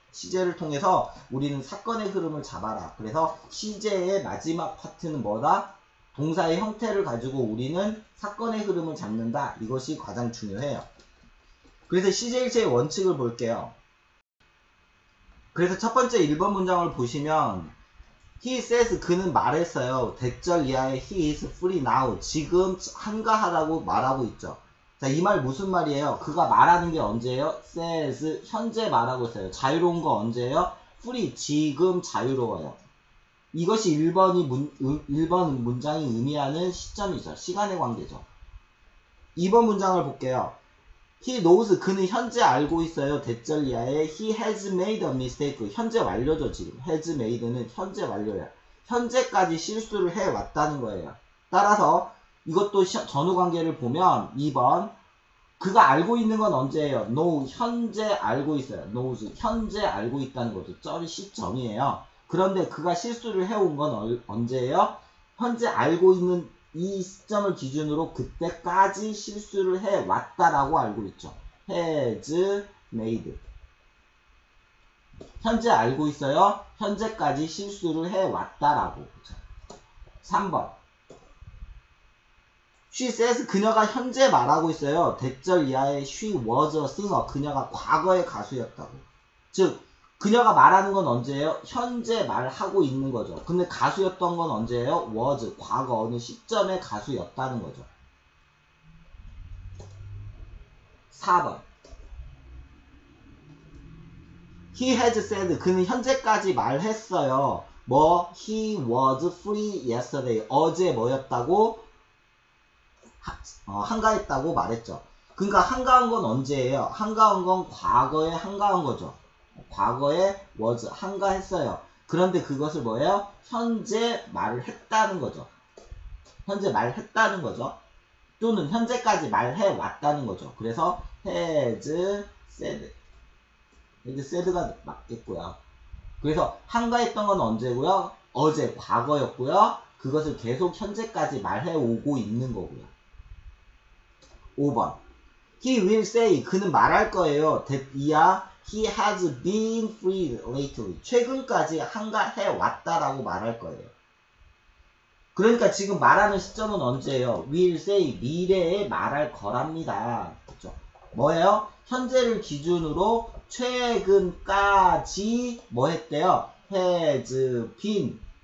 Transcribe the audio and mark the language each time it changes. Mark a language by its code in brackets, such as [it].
[ko] 시제를 통해서 우리는 사건의 흐름을 잡아라. 그래서 시제의 마지막 파트는 뭐다? 동사의 형태를 가지고 우리는 사건의 흐름을 잡는다. 이것이 가장 중요해요. 그래서 CJ일체의 원칙을 볼게요. 그래서 첫 번째 1번 문장을 보시면 [en] He says, [ko] 그는 말했어요. 대절 이하의 [en] he is free now. [ko] 지금 한가하다고 말하고 있죠. 자, 이 말 무슨 말이에요? 그가 말하는 게 언제예요? says, 현재 말하고 있어요. 자유로운 거 언제예요? free, 지금 자유로워요. 이것이 1번 문장이 의미하는 시점이죠. 시간의 관계죠. 2번 문장을 볼게요. [en] He knows, [ko] 그는 현재 알고 있어요. 대절 이하에 [en] he has made a mistake. [ko] 현재 완료죠. 지금 [en] has made [ko] 는 현재 완료야. 현재까지 실수를 해왔다는 거예요. 따라서 이것도 전후 관계를 보면 2번 그가 알고 있는 건 언제예요? know, 현재 알고 있어요. knows, 현재 알고 있다는 거죠. 점이 시점이에요. 그런데 그가 실수를 해온 건 언제예요? 현재 알고 있는 이 시점을 기준으로 그때까지 실수를 해왔다라고 알고 있죠. [en] has made. [ko] 현재 알고 있어요. 현재까지 실수를 해왔다라고. 3번. [en] She says, [ko] 그녀가 현재 말하고 있어요. 대절 이하의 [en] she was a singer. [ko] 그녀가 과거의 가수였다고. 즉, 그녀가 말하는 건 언제예요? 현재 말하고 있는 거죠. 근데 가수였던 건 언제예요? was, 과거 어느 시점의 가수였다는 거죠. 4번. [en] He has said, [ko] 그는 현재까지 말했어요. [en] 뭐, he was free yesterday. [ko] 어제 뭐였다고? 한가했다고 말했죠. 그러니까 한가한 건 언제예요? 한가한 건 과거에 한가한 거죠. 과거에 was, 한가했어요. 그런데 그것을 뭐예요? 현재 말을 했다는 거죠. 현재 말했다는 거죠. 또는 현재까지 말해왔다는 거죠. [en] 그래서 has said. [ko] has said가 맞겠고요. 그래서 한가했던 건 언제고요? 어제, 과거였고요. 그것을 계속 현재까지 말해오고 있는 거고요. 5번. [en] He will say, [ko] 그는 말할 거예요. [en] that he has been free lately. [ko] 최근까지 한가해왔다라고 말할 거예요. 그러니까 지금 말하는 시점은 언제예요? [en] will say, [ko] 미래에 말할 거랍니다. 그렇죠? 뭐예요? 현재를 기준으로 최근까지 뭐 했대요? [en] has been